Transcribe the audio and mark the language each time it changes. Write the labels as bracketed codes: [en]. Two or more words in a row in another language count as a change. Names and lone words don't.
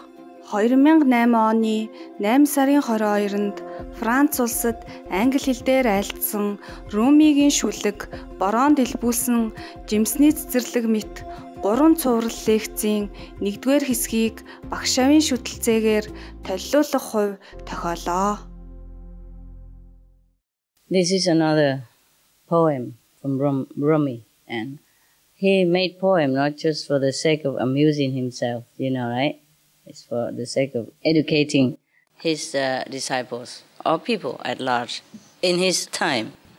[mn] 2008 оны 8 сарын 22-нд Франц улсад англи хэл дээр айлтсан Румигийн шүлэг бороонд илбүүлсэн жимсний цэцэрлэг мэт 3 цуврал лекцийн 1-р хэсгийг багш авийн шүтэлцээгээр толилуулах хувь тохиолоо. [en] This is another poem from Rumi, and he made poem not just for the sake of amusing himself, you know, right? It's for the sake of educating his disciples or people at large in his time.